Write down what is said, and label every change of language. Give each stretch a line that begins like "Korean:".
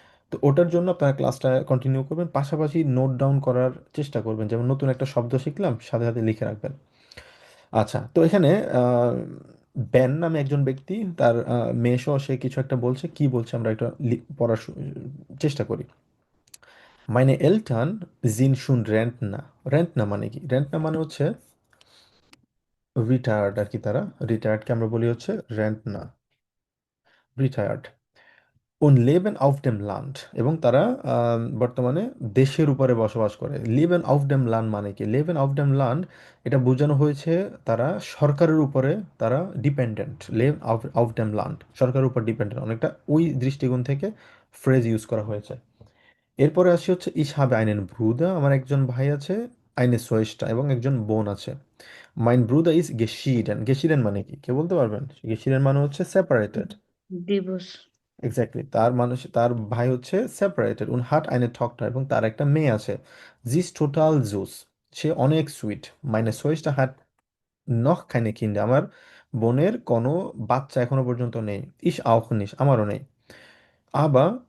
Bangla: তো ওটার জন্য আপনারা ক্লাসটা কন্টিনিউ করবেন, পাশাপাশি নোট ডাউন করার চেষ্টা করবেন। যেমন নতুন একটা শব্দ শিখলাম, সাথে সাথে লিখে রাখবেন। আচ্ছা, তো এখানে আহ, বেন নামে একজন ব্যক্তি, তার মেয়ে সহ সে কিছু একটা বলছে, কি বলছে আমরা একটা পড়ার চেষ্টা করি।
German: meine Eltern sind schon Rentner।
Bangla: রেন্টনা মানে কি? রেন্টনা মানে হচ্ছে রিটায়ার্ড আর কি। তারা রিটায়ার্ডকে আমরা বলি হচ্ছে রেন্টনা, retired.
German: und leben auf dem Land,
Bangla: এবং তারা বর্তমানে দেশের উপরে বসবাস করে।
German: leben auf dem Land মানে কি? leben auf dem Land
Bangla: এটা বোঝানো হয়েছে তারা সরকারের উপরে তারা dependent.
German: leben auf dem Land
Bangla: সরকারের উপর ডিপেন্ডেন্ট, অনেকটা ওই দৃষ্টিকোণ থেকে ফ্রেজ ইউজ করা হয়েছে। এরপরে আসি হচ্ছে
German: ich habe einen Bruder,
Bangla: আমার একজন ভাই আছে,
German: eine Schwester
Bangla: এবং একজন বোন আছে।
German: mein Bruder ist geschieden।
Bangla: geschieden মানে কি? কে বলতে পারবেন? geschieden মানে হচ্ছে সেপারেটেড। ডিভোর্স। এক্স্যাক্টলি, তার ভাই হচ্ছে সেপারেটেড।
German: উন হাট eine Tochter
Bangla: এবং তার একটা মেয়ে আছে।
German: sie ist total süß,
Bangla: সে অনেক sweet.
German: meine Schwester hat noch keine Kinder,
Bangla: আমার বোনের কোনো বাচ্চা এখনো পর্যন্ত নেই।
German: ich auch nicht,
Bangla: আমারও নেই।
German: aber